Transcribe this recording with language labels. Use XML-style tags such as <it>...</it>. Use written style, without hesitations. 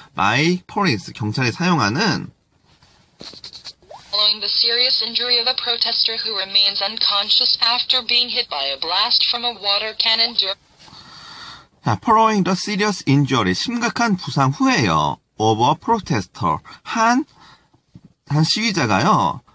<en>by police</en> <ko>경찰이 사용하는</ko> <en>Following the serious injury of a protester who remains unconscious after being hit by a blast from a water cannon 자, following the serious injury</en> <ko>심각한 부상 후에요.</ko> <en>of a protester</en> <ko>한 시위자가요.</ko>